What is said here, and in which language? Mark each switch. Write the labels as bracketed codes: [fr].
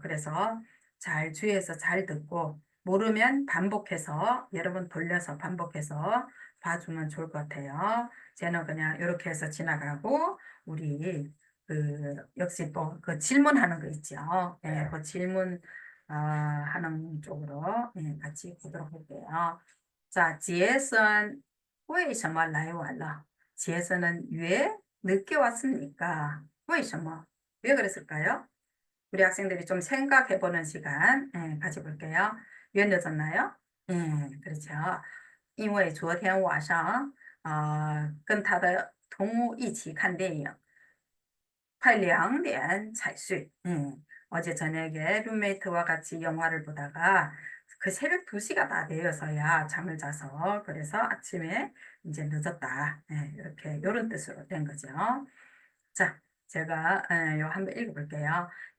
[ko] 그래서 잘 주의해서 잘 듣고 모르면 반복해서 여러 번 돌려서 반복해서 봐주면 좋을 것 같아요. 쟤는 그냥 이렇게 해서 지나가고 우리 그 역시 또 그 질문하는 거 있죠. 예, 그 질문 하는 쪽으로 예, 같이 보도록 할게요. [zh] 자, 지혜선 为什么来晚了? [ko] 지혜선은 왜 늦게 왔습니까? [zh] 为什么? [ko] 왜 그랬을까요? 우리 학생들이 좀 생각해보는 시간 예, 가져볼게요. 왜 늦었나요? 그렇죠. [zh] 因为昨天晚上跟他的同屋一起看电影，快2点才睡。 [ko] 어제 저녁에 룸메이트와 같이 영화를 보다가 그 새벽 2시가 다 되어서야 잠을 자서 그래서 아침에 이제 늦었다. 이렇게 요런 뜻으로 된 거죠. 자, 제가 요 한번 읽어볼게요.